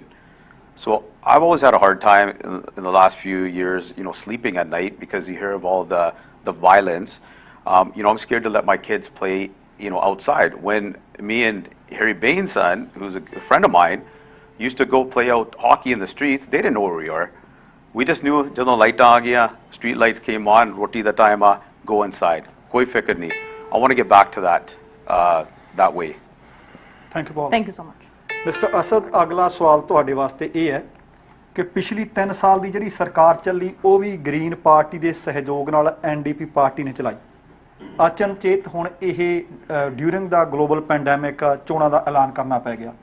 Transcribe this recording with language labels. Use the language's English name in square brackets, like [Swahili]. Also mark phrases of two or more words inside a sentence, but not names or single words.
[English] So I've always had a hard time in the last few years, you know, sleeping at night because you hear of all the violence. You know, I'm scared to let my kids play, you know, outside. When me and Harry Baines' son, who's a friend of mine, used to go play out hockey in the streets, they didn't know where we are. We just knew, [Punjabi] ਜਦੋਂ ਲਾਈਟਾਂ ਆ ਗਿਆ, [English] street lights came on, [Punjabi] ਰੋਟੀ ਦਾ time ਆ, [English] go inside. [Punjabi] ਕੋਈ ਫਿਕਰ ਨਹੀਂ. [English] I want to get back to that way. thank you Paul. thank you so much. [Punjabi] ਮਿਸਟਰ ਅਸਦ, ਅਗਲਾ ਸਵਾਲ ਤੁਹਾਡੇ ਵਾਸਤੇ ਇਹ ਹੈ ਕਿ ਪਿਛਲੀ 3 ਸਾਲ ਦੀ ਜਿਹੜੀ ਸਰਕਾਰ ਚੱਲੀ ਉਹ ਵੀ ਗ੍ਰੀਨ ਪਾਰਟੀ ਦੇ ਸਹਿਯੋਗ ਨਾਲ ਐਨਡੀਪੀ ਪਾਰਟੀ ਨੇ ਚਲਾਈ। ਅਚਨਚੇਤ ਹੁਣ ਇਹ [English] during the global pandemic [Punjabi] ਚੋਣਾਂ ਦਾ ਐਲਾਨ ਕਰਨਾ ਪੈ ਗਿਆ।